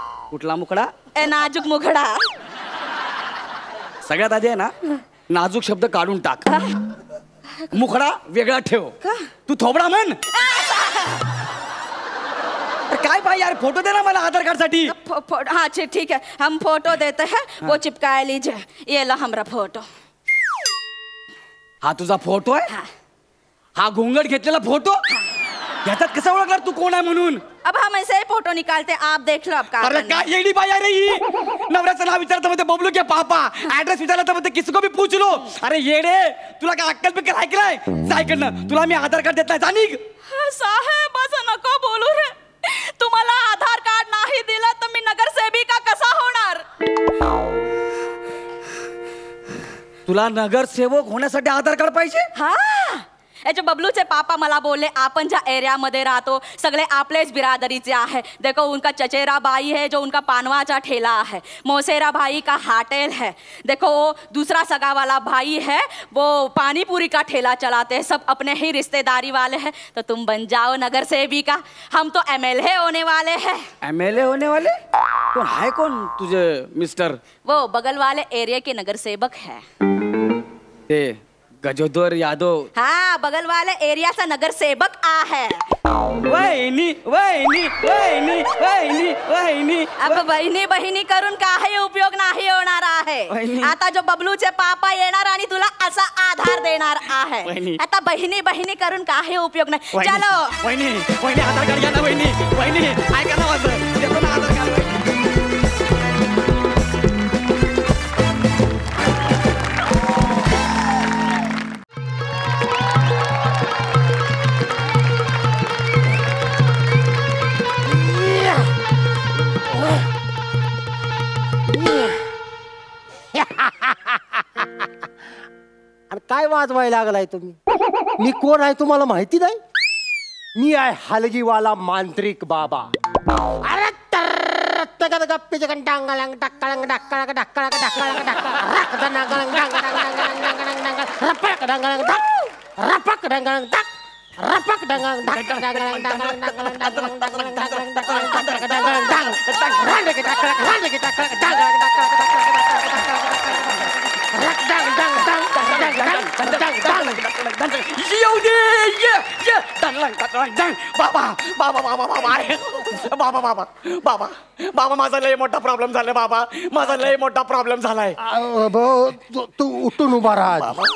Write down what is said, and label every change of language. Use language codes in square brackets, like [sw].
[mr] कुठला मुखडा. ए नाजूक मुखडा. सगळ्यात आधी आहे ना नाजूक शब्द काढून टाक. मुखडा वेगळा ठेव. तू थोबडा म्हण. काय पाहिजे यार. फोटो दे ना मला आधार कार्ड साठी. [hi] हाँ ठीक है हम फोटो देते हैं. वो चिपकाए लीजिए. ये लो हमारा फोटो. [mr] हा तुझा फोटो आहे? हा. हा घोंगड घेतलेला फोटो? ह्याच्यात कसा ओळखणार तू कोण आहे म्हणून? [hi] अब हम ऐसे ही फोटो निकालते, आप देख लो अब का अरे करना है। [mr] काय येडी बाई आहे रे ही? नवऱ्याचं नाव विचारतं म्हणते [hi] बबलू के पापा, [mr] ऍड्रेस विचारला तर म्हणते [hi] किसको भी पूछ लो. [mr] अरे येडे, तुला काय अक्कल बिक्कल ऐकलाय? जायकडनं तुला मी आधार कार्ड देत नाही, जा निघ. साहेब असं नको बोलू रे. तुम्हाला आधार कार्ड नाही दिलं तर मी नगरसेविका कसा होणार? तुला नगरसेवक होण्यासाठी आधार कार्ड पाहिजे? हा, याचे बबलूचे पापा मला बोलले आपण ज्या एरियामध्ये राहतो सगळे आपलेच बिरादरीचे आहे. [hi] देखो उनका चचेरा भाई है जो उनका पानवाचा ठेला है, मौसेरा भाई का होटल है, देखो वो दूसरा सगा वाला भाई है वो पानी पूरी का ठेला चलाते हैं, सब अपने ही रिश्तेदारी वाले हैं. तो तुम बन जाओ नगर सेविका, हम तो MLA होने वाले हैं. MLA होने वाले? [mr] कोण आहे कोण तुझे मिस्टर? [hi] वो बगल वाले एरिया के नगर सेवक है. [mr] ते गजोदर यादव. [hi] हाँ, बगल वाले एरिया से नगर सेवक आ है. [mr] वहिनी वहिनी वहिनी वहिनी वहिनी. अब बहिणी बहिणी करून काही उपयोग नाही होणार आहे. वहिनी. आता जो बबलूचे पापा येणार आणि तुला असा आधार देणार आहे. वहिनी. आता बहिणी बहिणी करून काही उपयोग नाही. [hi] चलो [mr] वहिनी वहिनी आधार कार्ड घ्या ना वहिनी. वहिनी ऐका ना माझं, देतो ना आधार कार्ड. आणि काय वाजवायला लागलाय तुम्ही? मी कोण आहे तुम्हाला माहिती नाही? मी आहे हलगीवाला मांत्रिक बाबा. अरे तर गप्पीचे डांगळंग डक्कळंग डक्कळंग डक्कळंग डक्कळंग डक्कळंग रक डांगळंग डांगळंग डांगळंग रपक डांगळंग धक रपक डांगळंग धक रपक डांगळंग धक डांगळंग डांगळंग डांगळंग डांगळंग डांगळंग डांगळंग डांगळंग डांगळंग डांगळंग रांडे की डक्कळंग रांडे की डक्कळंग डांगळंग येऊ दे ये ये डंगलंग डंगलंग डंग. बाबा बाबा बाबा बाबा अरे बाबा बाबा बाबा बाबा माझा लय मोठा प्रॉब्लेम झालाय बाबा. माझा लय मोठा प्रॉब्लेम झालाय. तू उठून उभा राहा.